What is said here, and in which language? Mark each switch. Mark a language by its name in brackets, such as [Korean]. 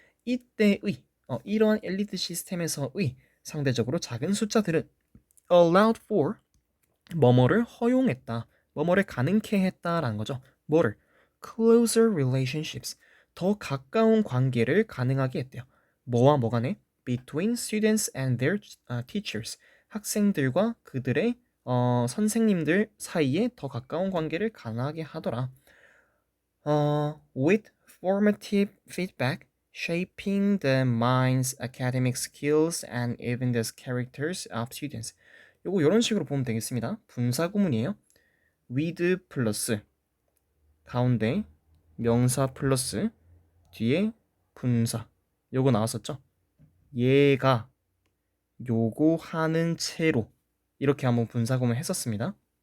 [Korean] 이때의 이러한 엘리트 시스템에서의 상대적으로 작은 숫자들은 allowed for 뭐뭐를 허용했다. 뭐뭐를 가능케 했다라는 거죠. 뭐를? [English] closer relationships. [Korean] 더 가까운 관계를 가능하게 했대요. 뭐와 뭐 간에? [English] between students and their teachers. [Korean] 학생들과 그들의 선생님들 사이에 더 가까운 관계를 가능하게 하더라. [English] With formative feedback shaping the mind's academic skills and even the characters of students. [Korean] 요거 이런 식으로 보면 되겠습니다. 분사 구문이에요. with 플러스 가운데 명사 플러스 뒤에 분사 요거 나왔었죠? 얘가 요거 하는 채로 이렇게 한번 분사 구문 했었습니다.